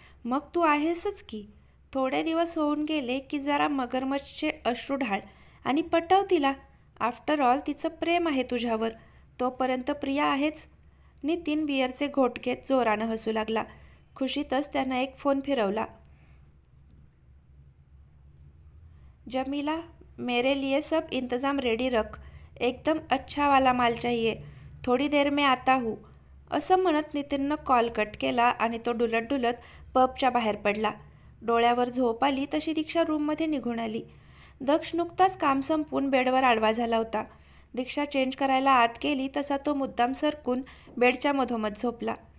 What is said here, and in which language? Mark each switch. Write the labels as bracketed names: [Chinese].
[Marathi] मग तू आहेसच की. थोडे दिवस होऊन गेले की जरा मगरमच्छचे अश्रू ढाळ आणि पटव तिला. [English] after all [Marathi] तिचं प्रेम आहे तुझ्यावर. तोपर्यंत प्रिया आहेच. नितीन बिअरचे घोट घेत जोरानं हसू लागला. खुशीतच त्यानं एक फोन फिरवला. [Hindi] जमीला, मेरे लिए सब इंतज़ाम रेडी रख. एकदम अच्छा वाला माल चाहिए. थोडी देर में आता हूँ. [Marathi] असं म्हणत नितीननं कॉल कट केला आणि तो डुलत डुलत पबच्या बाहेर पडला. डोळ्यावर झोप आली तशी दीक्षा रूममध्ये निघून आली. दक्ष नुकताच काम संपून बेडवर आडवा झाला होता. दीक्षा चेंज करायला आत गेली तसा तो मुद्दाम सरकून बेडच्या मधोमध झोपला.